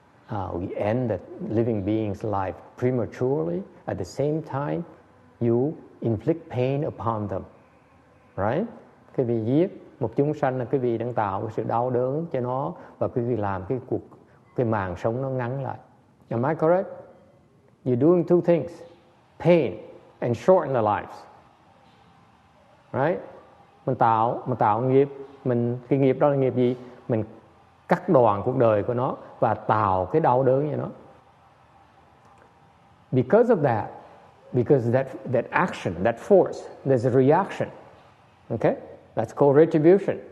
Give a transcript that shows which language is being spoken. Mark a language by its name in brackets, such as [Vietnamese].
[English] We end that living being's life prematurely. At the same time, you inflict pain upon them. Right? [Vietnamese] Quý vị giết một chúng sanh là quý vị đang tạo cái sự đau đớn cho nó và quý vị làm cái màng sống nó ngắn lại. [English] Am I correct? You're doing two things. Pain and shorten their lives. Right? [Vietnamese] Mình tạo nghiệp, cái nghiệp đó là nghiệp gì? Mình cắt đoạn cuộc đời của nó và tạo cái đau đớn cho nó. [English] Because of that, because that action, that force, there's a reaction. Okay? That's called retribution.